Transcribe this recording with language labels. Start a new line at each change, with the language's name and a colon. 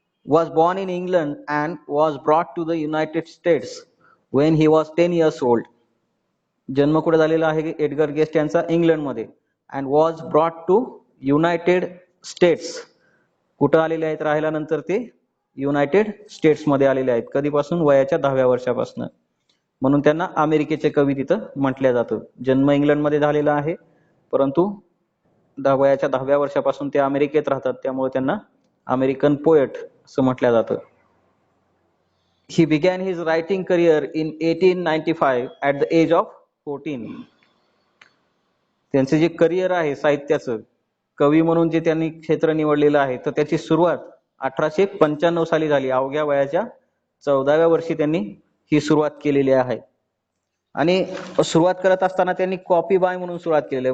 English: Was born in England and was brought to the United States when he was 10 years old.
Marathi: जन्म कुठे झालेला आहे Edgar guest यांचा इंग्लंडमध्ये.
English: And was brought to United States.
Marathi: कुठं आलेले आहेत राहायला नंतर ते युनायटेड स्टेट्समध्ये आलेले आहेत. कधीपासून? वयाच्या 10व्या वर्षापासून. म्हणून त्यांना अमेरिकेचे कवी तिथं म्हटलं जातं. जन्म इंग्लंडमध्ये झालेला आहे परंतु वयाच्या 10व्या वर्षापासून ते अमेरिकेत राहतात, त्यामुळे त्यांना अमेरिकन पोएट असं म्हटलं जातं.
English: He began his writing career in 1895 at the age of 14.
Marathi: त्यांचे जे करिअर आहे साहित्याचं, कवी म्हणून जे त्यांनी क्षेत्र निवडलेलं आहे, तर त्याची सुरुवात 1895 साली झाली. अवघ्या वयाच्या 14व्या वर्षी त्यांनी ही सुरुवात केलेली आहे. आणि सुरुवात करत असताना त्यांनी कॉपी बाय म्हणून सुरुवात केलेली आहे.